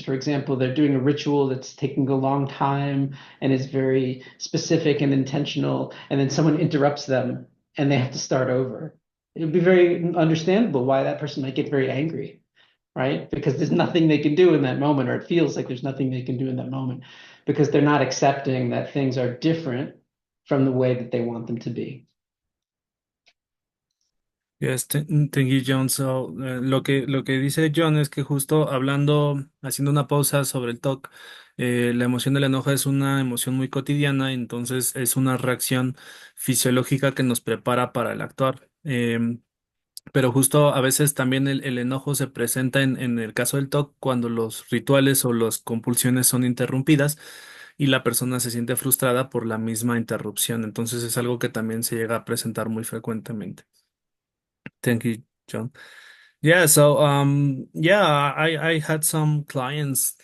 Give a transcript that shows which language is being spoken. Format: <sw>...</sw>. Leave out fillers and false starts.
<en>For example, they're doing a ritual that's taking a long time and is very specific and intentional, and then someone interrupts them and they have to start over. It would be very understandable why that person might get very angry, right? Because there's nothing they can do in that moment, or it feels like there's nothing they can do in that moment because they're not accepting that things are different from the way that they want them to be. Yes, thank you, John.</en> <es>So, lo que dice John es que justo hablando, haciendo una pausa sobre el TOC, la emoción del enojo es una emoción muy cotidiana, entonces es una reacción fisiológica que nos prepara para el actuar. Pero justo a veces también el enojo se presenta en el caso del TOC cuando los rituales o las compulsiones son interrumpidas y la persona se siente frustrada por la misma interrupción. Entonces es algo que también se llega a presentar muy frecuentemente.</es> <en>Thank you, John. Yeah, so yeah, I had some clients.</en>